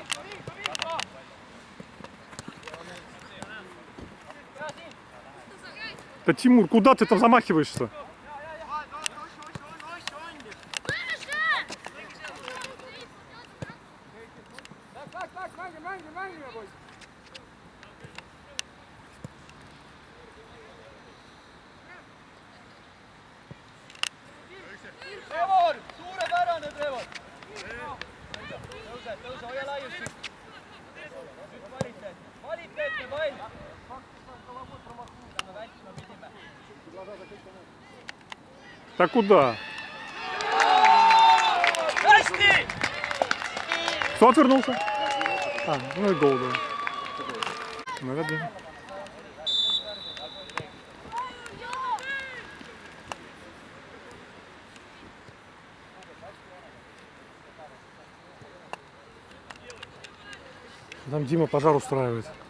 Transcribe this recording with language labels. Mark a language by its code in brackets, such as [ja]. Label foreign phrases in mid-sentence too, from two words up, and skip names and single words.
[ru] Да, Тимур, куда ты там замахиваешься? Так, манги, бойся. [et] Trevor, suurepärane Trevor. Tõuse, hoia laiust. Kvaliteetne pall. Mida me vältima pidime? [ru] Да куда? [et] Hästi! [ru] Кто отвернулся? А, ну и гол, да. Молодец. Там Дима пожар устраивает.